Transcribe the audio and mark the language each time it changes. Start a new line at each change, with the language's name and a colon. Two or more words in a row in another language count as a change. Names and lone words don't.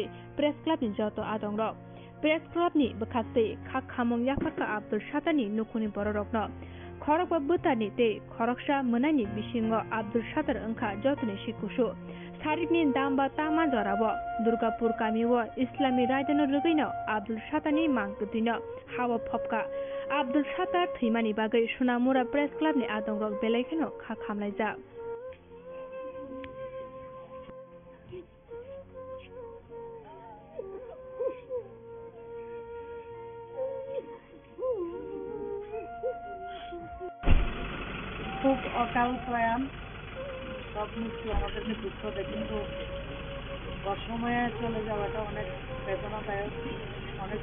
Kok Borok: Press Club ni joto adongrok Press Club ni bekhate khak khamong yafarka Abdul Shatani nukhuni bororokno Khorok ba butani te khoroksa manani bisingo Abdul Shatar angkha jotoni sikushu Sarikni damba tama jorabo Durgapur kamiwo Islami rajdano rugaino Abdul Shatani mangkuthino hawa phopka Abdul Shatar thimani bagai Sonamura Press Club ni adongrok belaikano khak khamlaijak
Bangla: খুব অকাল প্রয়াণ সব কিছু আমাদেরকে দুঃখ দেয় কিন্তু অসময়ে চলে যাওয়াটা অনেক বেদনাদায়ক অনেক